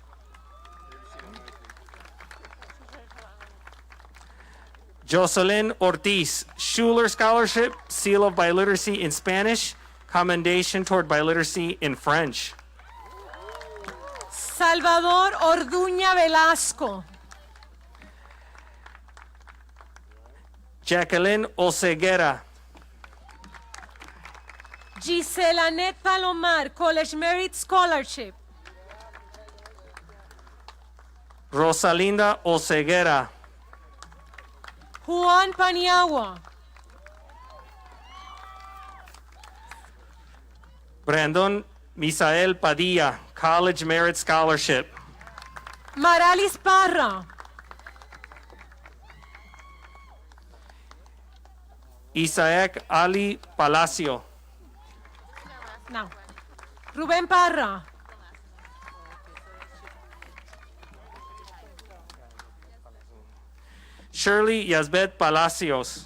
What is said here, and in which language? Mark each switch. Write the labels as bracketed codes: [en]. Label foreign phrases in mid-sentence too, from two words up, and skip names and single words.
[en] Jocelyn Ortiz, Schuler Scholarship, Seal of Biliteracy in Spanish, Commendation toward Biliteracy in French. Salvador Orduña Velasco, Jacqueline Oseguera, Gisela Net Palomar, College Merit Scholarship, Rosalinda Oseguera, Juan Paniagua, Brandon Misael Padilla, College Merit Scholarship, Maralis Parra, Isaac Ali Palacio, no. Rubén Parra, Shirley Yazbet Palacios,